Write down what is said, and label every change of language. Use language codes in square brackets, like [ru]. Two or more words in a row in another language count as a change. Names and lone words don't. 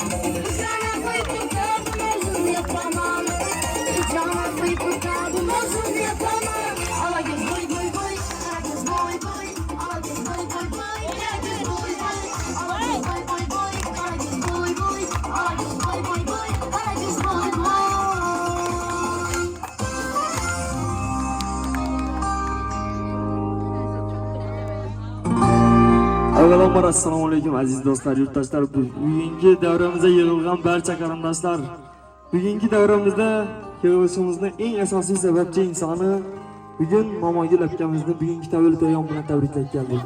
[tr] Kucağına koyup tutardım özür yapamam. Kucağına koyup tutardım özür yapamam. Ala göz boy. Kara göz boy. Ala göz boy. Kara göz boy. Ala göz boy. Kara göz boy. Ala göz boy. Kara göz boy. [uz] Avvalambor assalomu alaykum aziz do'stlar, yurtdoshlar. Bugungi davramizga yig'ilgan barcha qarindoshlar, bugungi davramizda yig'ilishimizning eng asosiy sababchi insoni bugun Momogul akamizni bugungi tavallud ayyom bilan tabriklab keldik.